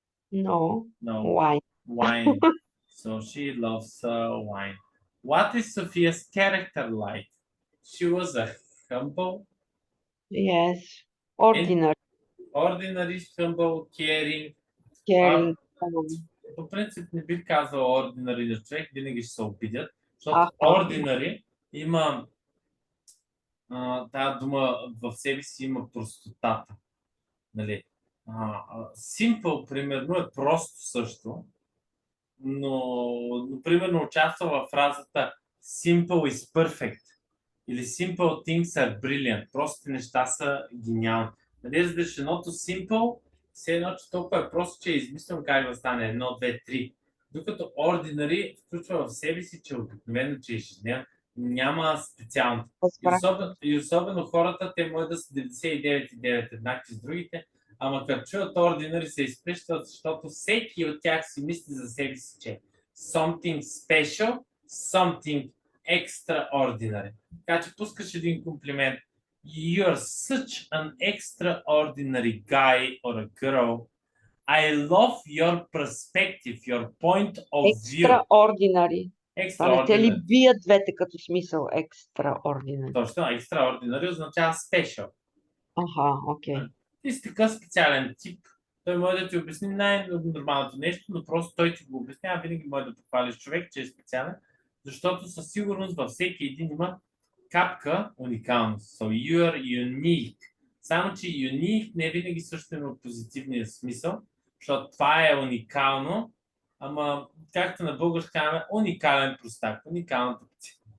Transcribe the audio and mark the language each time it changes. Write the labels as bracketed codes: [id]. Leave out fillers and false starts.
[en] No. No. Wine. Wine. So she loves wine. What is Sophia's character like? She was a humble. Yes. Ordinary. Ordinary, humble, caring. Caring. [bg] По принцип не бих казал ordinary на човек, винаги ще се обидят, защото ordinary има тази дума в себе си има простотата. Нали? Simple, примерно, е просто също, но примерно участва в фразата [en] simple is perfect [bg] или [en] simple things are brilliant. [bg] Простите неща са гениални. Нали, разбираш, едното simple, все едно, че толкова е просто, че е измислям как да стане 1, 2, 3. Докато ordinary включва в себе си, че обикновено, че ежедневно, няма специално. И особено хората, те могат да са 99,9 еднакви с другите, ама като чуят ordinary се изпрещат, защото всеки от тях си мисли за себе си, че [en] something special, something extraordinary. [bg] Така че пускаш един комплимент. [en] You're such an extraordinary guy or a girl. I love your perspective, your point of view. Extraordinary. Extraordinary. [bg] Те ли бият двете като смисъл extraordinary? Точно, extraordinary означава special. Окей. Ти си такъв специален тип. Той може да ти обясни най-нормалното нещо, но просто той ти го обяснява. Винаги може да похвалиш човек, че е специален, защото със сигурност във всеки един има капка уникалност. [en] So you're unique. [bg] Само, че unique не е винаги също има позитивния смисъл, защото това е уникално, ама както на български казваме, уникален простак, уникалната птица.